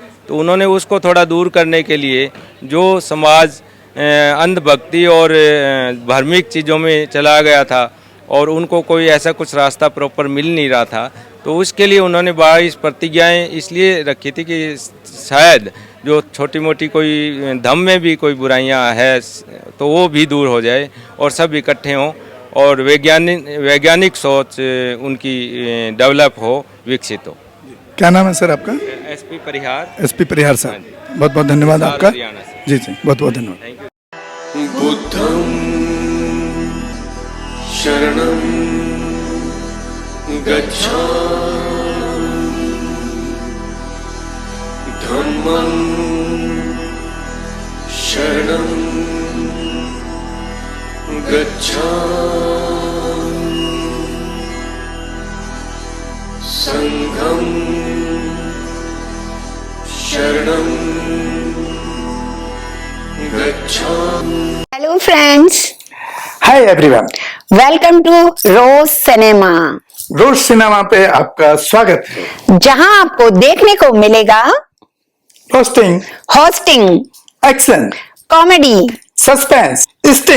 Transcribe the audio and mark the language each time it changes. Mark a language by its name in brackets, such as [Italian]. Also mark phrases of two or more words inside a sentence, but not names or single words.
[Hindi] तो उन्होंने उसको थोड़ा दूर करने के लिए जो समाज अंधभक्ति और धार्मिक चीज़ों में चला गया था और उनको कोई ऐसा कुछ रास्ता प्रॉपर मिल नहीं रहा था, तो उसके लिए उन्होंने 22 प्रतिज्ञाएँ इसलिए रखी थी कि शायद जो छोटी मोटी कोई धर्म में भी कोई बुराइयां है तो वो भी दूर हो जाए और सब इकट्ठे हों और वैज्ञानिक सोच उनकी डेवलप हो, विकसित हो। क्या नाम है सर आपका? एसपी परिहार। एसपी परिहार साहब, बहुत बहुत धन्यवाद आपका। हरियाणा से। जी जी, बहुत बहुत धन्यवाद। [English] Thank you. [Pali] बुद्धं शरणं गच्छामि धम्मं शरणं गच्छामि संघं शरणं गच्छामि। [English] Hello friends, Hi everyone, Welcome to Roj Cinema, [Hindi] रोज सिनेमा पे आपका स्वागत है। जहां आपको देखने को मिलेगा होस्टिंग, होस्टिंग, एक्शन, कॉमेडी, [English] Suspense, sting,